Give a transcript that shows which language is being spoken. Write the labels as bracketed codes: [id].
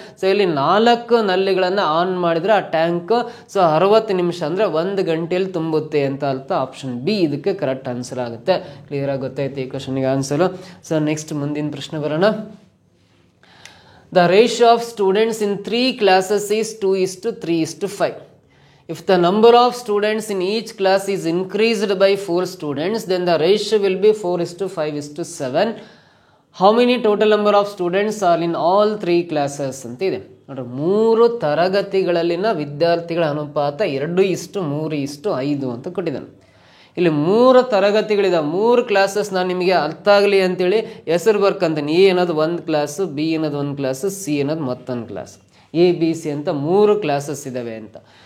[kn] So ಇಲ್ಲಿ 4 ನಲ್ಲಿಗಳನ್ನು on ಮಾಡಿದರೆ ಆ ಟ್ಯಾಂಕ್ 60 ನಿಮಿಷ ಅಂದರೆ 1 ಗಂಟೆಯಲ್ಲಿ ತುಂಬುತ್ತೆ ಅಂತ ಅರ್ಥ. ಆಪ್ಷನ್ ಬಿ ಇದಕ್ಕೆ ಕರೆಕ್ಟ್ ಆನ್ಸರ್ ಆಗುತ್ತೆ. ಕ್ಲಿಯರ್ ಆಗುತ್ತೈತೆ ಈ ಕ್ವಶನ್ಗೆ ಆನ್ಸರು. [en] so next [kn] ಮುಂದಿನ ಪ್ರಶ್ನೆ ಬರೋಣ. [en] The ratio of students in 3 classes is 2:3:5. If the number of students in each class is increased by 4 students, then the ratio will be 4:5:7. How many total number of students are in all 3 classes [kn] ಅಂತ ಇದೆ ನೋಡ್ರಿ. 3 ತರಗತಿಗಳಲ್ಲಿನ ವಿದ್ಯಾರ್ಥಿಗಳ ಅನುಪಾತ 2:3:5 ಅಂತ ಕೊಟ್ಟಿದ್ದಾನೆ. ಇಲ್ಲಿ 3 ತರಗತಿಗಳಿದಾವೆ, 3 classes. ನಾನು ನಿಮಗೆ ಅರ್ಥ ಆಗಲಿ ಅಂತೇಳಿ ಹೆಸರು ಬರ್ಕಂತೀನಿ. ಎ ಅನ್ನೋದು 1 ಕ್ಲಾಸು, ಬಿ ಅನ್ನೋದು 1 ಕ್ಲಾಸು, ಸಿ ಅನ್ನೋದು ಮತ್ತೊಂದು ಕ್ಲಾಸ್, ABC ಅಂತ 3 ಕ್ಲಾಸಸ್ ಇದ್ದಾವೆ ಅಂತ.